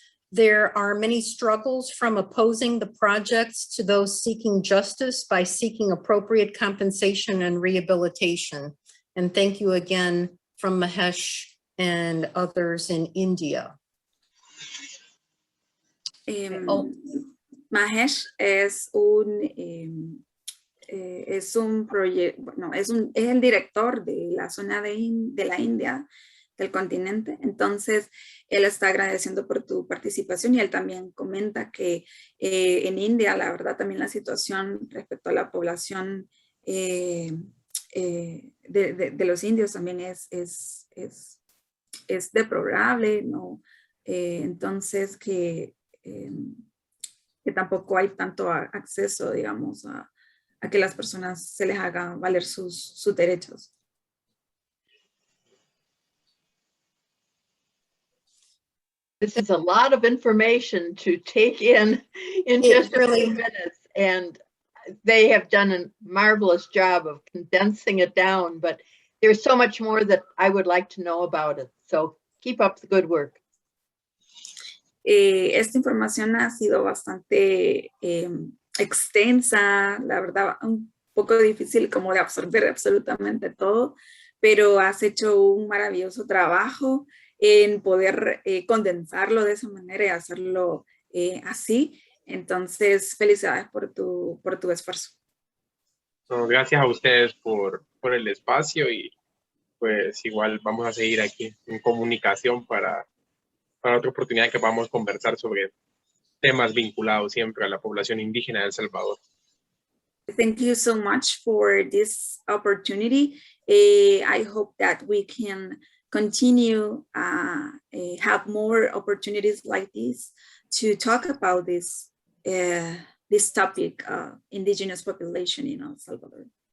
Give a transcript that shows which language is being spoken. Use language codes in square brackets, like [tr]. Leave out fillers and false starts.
[en] There are many struggles from opposing the projects to those seeking justice by seeking appropriate compensation and rehabilitation. And thank you again from Mahesh and others in India. [es] Mahesh es un proyecto, bueno, es el director de la zona de la India, del continente. Entonces, él está agradeciendo por tu participación y él también comenta que en India, la verdad, también la situación respecto a la población de los indios también es deplorable, ¿no? Entonces, que tampoco hay tanto acceso, digamos, a que las personas se les haga valer sus derechos. [en] This is a lot of information to take in just a few minutes, and they have done a marvelous job of condensing it down, but there's so much more that I would like to know about it. So keep up the good work. [es] Esta información ha sido bastante extensa, la verdad, un poco difícil como de absorber absolutamente todo, pero has hecho un maravilloso trabajo en poder condensarlo de esa manera y hacerlo así. Entonces, felicidades por tu esfuerzo. No, gracias a ustedes por el espacio y pues igual vamos a seguir aquí en comunicación para otra oportunidad que vamos a conversar sobre temas vinculados siempre a la población indígena de El Salvador. [en] Thank you so much for this opportunity. I hope that we can continue have more opportunities like this to talk about this topic, indigenous population in El Salvador.